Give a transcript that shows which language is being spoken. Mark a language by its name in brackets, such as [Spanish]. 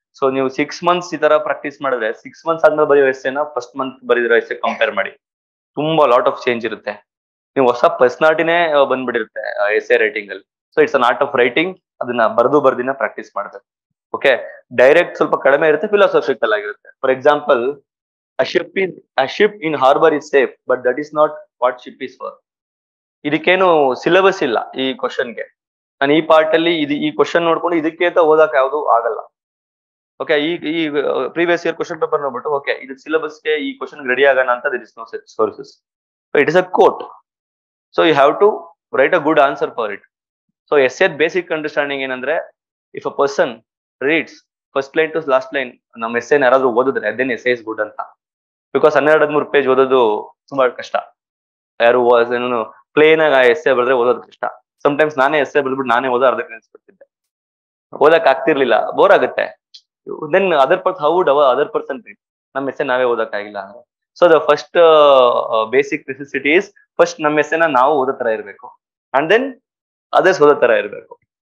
[Kannada] So ನೀವು 6 months ಈ ತರ ಪ್ರಾಕ್ಟೀಸ್ ಮಾಡಿದ್ರೆ 6 months ಆದ್ಮೇಲೆ ಬರೆಯೋ ಎಸ್ಸೆನ ಫಸ್ಟ್ ಮಂತ್ ಬರೆದಿರೋ ಎಸ್ಸೆ ಕಂಪೇರ್ ಮಾಡಿ, ತುಂಬಾ ಲಾಟ್ ಆಫ್ ಚೇಂಜ್ ಇರುತ್ತೆ. ನೀವು ಹೊಸ ಪರ್ಸನಾಲಿಟಿನೇ ಬಂದ್ಬಿಟ್ಟಿರುತ್ತೆ ಎಸ್ಸೆ ರೈಟಿಂಗ್ ಅಲ್ಲಿ. [English] So it's an art of writing. [Kannada] ಅದನ್ನ ಬರ್ದಿನ ಪ್ರಾಕ್ಟೀಸ್ ಮಾಡ್ಬೇಕು. ಓಕೆ, ಡೈರೆಕ್ಟ್ ಸ್ವಲ್ಪ ಕಡಿಮೆ ಇರುತ್ತೆ, ಫಿಲಾಸಫಿಕಲ್ ಆಗಿರುತ್ತೆ. [English] For example, a ship in harbor is safe, but that is not what ship is for. [Kannada] ಇದಕ್ಕೇನು ಸಿಲೆಬಸ್ ಇಲ್ಲ ಈ ಕ್ವಶನ್ಗೆ. ನಾನು ಈ ಪಾರ್ಟ್ ಅಲ್ಲಿ ಈ ಕ್ವಶನ್ ನೋಡ್ಕೊಂಡು ಇದಕ್ಕೆ ಅಂತ ಓದಕ್ ಯಾವ್ದು ಆಗಲ್ಲ. ಓಕೆ, ಈ ಪ್ರೀವಿಯಸ್ ಇಯರ್ ಕ್ವಶನ್ ಪೇಪರ್ ನೋಡ್ಬಿಟ್ಟು ಓಕೆ ಇದು ಸಿಲೆಬಸ್ಗೆ ಈ ಕ್ವಶನ್ ರೆಡಿ ಆಗೋಣ ಅಂತ this no sources. [English] It is a quote. So you have to write a good answer for it. So essay basic understanding [Kannada] ಏನಂದ್ರೆ [English] if a person reads first line to last line [Kannada] ನಮ್ಮ essay ಯಾರಾದ್ರೂ ಓದಿದ್ರೆ [English] then essay is good ಅಂತ. [Kannada] Because 12-13 page ಓದೋದು ತುಂಬಾ ಕಷ್ಟ. ಯಾರು ಏನು ಪ್ಲೇನ್ ಆಗಿ essay ಬರೆದ್ರೆ ಓದೋದು ಕಷ್ಟ. ಸಮಟೈಮ್ಸ್ ನಾನೇ essay ಬರೆದ್ಬಿಟ್ಟು ನಾನೇ ಓದೋ ಅರ್ಧಕ್ಕೆ ನಿಲ್ಸ್ಬಿಡ್ತಿದ್ದೆ, ಓದಕ್ ಆಗ್ತಿರ್ಲಿಲ್ಲ, ಬೋರ್ ಆಗುತ್ತೆ. [English] then other person read, [Kannada] ನಮ್ಮ essay ನಾವೇ ಓದಕ್ಕಾಗಿಲ್ಲ. [English] so the first basic necessity is first [Kannada] ನಮ್ಮ essay ನಾವು ಓದೋ ತರ ಇರ್ಬೇಕು, [English] and then others [Kannada] ಓದೋ ತರ ಇರ್ಬೇಕು.